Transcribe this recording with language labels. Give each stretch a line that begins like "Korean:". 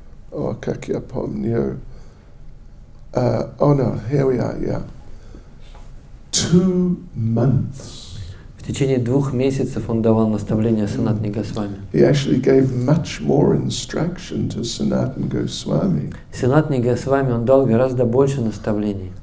Russian: Oh, как я помню.
English: Oh no, here we are, yeah. 2 months.
Russian: В течение 2 месяцев он давал наставления Санатане Госвами.
English: He actually gave much more instruction to Sanatan Goswami.
Russian: Санатане Госвами он дал гораздо больше наставлений.